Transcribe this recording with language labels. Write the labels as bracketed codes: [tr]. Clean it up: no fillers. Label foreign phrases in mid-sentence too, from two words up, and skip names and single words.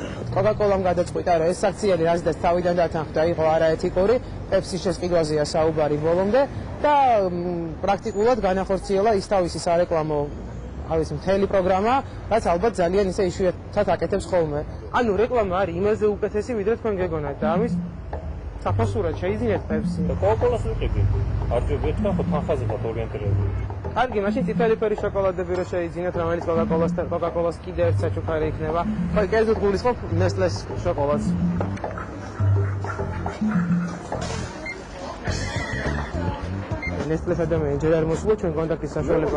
[ka] Coca-Cola-მ გადაწყვიტა, რომ ეს აქციები რაზეც თავიდან დათანხმდა, იყო არაეთიკური, Pepsi-ის შესყიდვაზეა საუბარი ბოლომდე და პრაქტიკულად განახორციელა ის თავისი სარეკლამო არის მთელი პროგრამა, რაც ალბათ ძალიან ისე იშვიათად აკეთებს ხოლმე. ანუ რეკლამა არის იმაზე უკეთესი, ვიდრე თქვენ გეგონათ და ამის საფასურად შეიძინეთ Pepsi. Coca-Cola-ს ვიყიდი. არ ჯობია ხო თანხაზე ხართ ორიენტირებული. კარგი, მაშინ წითელი ფერი შოკოლადები რო შეიძინეთ, რომელიც Coca-Cola-ს კიდე ერთ საჩუქარი იქნება. ხო, კერძოდ გულისხმობ Nestle-ს შოკოლადს. Nestle-ს ადამიანი ჯერ არ მოსულა ჩვენ კონტაქტის საშუალება.